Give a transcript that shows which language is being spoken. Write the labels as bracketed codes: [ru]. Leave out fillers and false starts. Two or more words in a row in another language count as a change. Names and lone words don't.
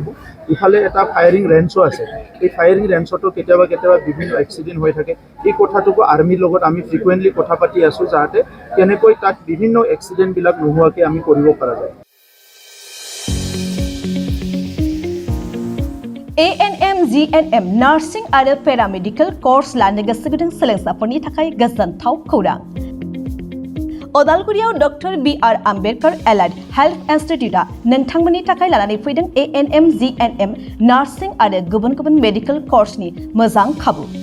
[as] ইফালে এটা ফায়াৰিং ৰেঞ্চো আছে, এই ফায়াৰিং ৰেঞ্চতো কেতিয়াবা বিভিন্ন এক্সিডেণ্ট হৈ থাকে। এই কথাটোকো আৰ্মিৰ লগত আমি ফ্ৰিকুৱেণ্টলি কথা পাতি আছোঁ, যাতে কেনেকৈ তাত বিভিন্ন এক্সিডেণ্টবিলাক নোহোৱাকৈ আমি কৰিব পৰা যায়। [brx] ANM, GNM नार्सिं आरो पेरामेडिकेल कर्स लानो गोसो गुदुं सोलोंसाफोरनि थाखाय गोजोनथाव खौरां। अदालगुरियाव डक्टर BR आम्बेडकर एलाइड हेल्थ इन्स्टिट्यूटआ नोंथांमोननि थाखाय लानानै फैदों ANM, GNM नार्सिं आरो गुबुन मेडिकेल कर्सनि मोजां खाबु।